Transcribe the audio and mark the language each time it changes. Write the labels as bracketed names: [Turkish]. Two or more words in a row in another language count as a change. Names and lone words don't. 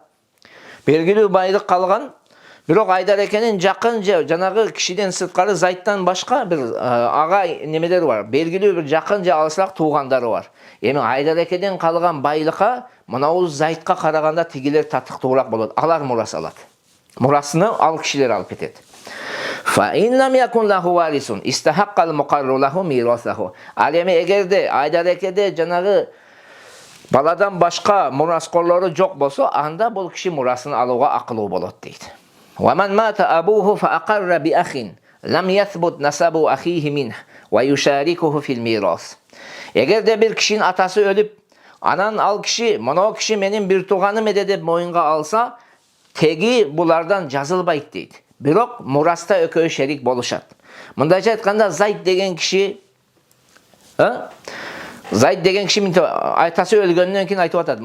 [Kyrgyz] Белгилүү байлык калган. Бирок Айдарекенин жакын жанагы кишиден сырткары Зайдтан башка бир ага немелери бар. Белгилүү бир жакын же алысыраак туугандары бар. Эми Айдарекеден калган байлыкка мынау Зайдка караганда тигилер татыктуураак болот. Алар мурас алат. Мурасыны ал кишилер алып кетет. [Arabic] فإن لم يكن له وارث استحق المقر له ميراثه. [Kyrgyz] Ал эми эгерде Айдарекеде жанагы баладан башка мураскорлору жок болсо, анда бул киши мурасын алууга акылуу болот дейт. [Arabic] ومن مات أبوه فأقر بأخ لم يثبت نسب أخيه منه ويشاركه في الميراث. [Kyrgyz] Эгерде бир кишинин атасы өлүп, анан ал киши, мына киши менин бир тууганым эде деп моюнга алса, теги булардан жазылбайт дейт. Бирок мураста экөө шерик болушат. Мындайча айтканда Зайд деген киши айтасы өлгөндөн кийин айтып атат.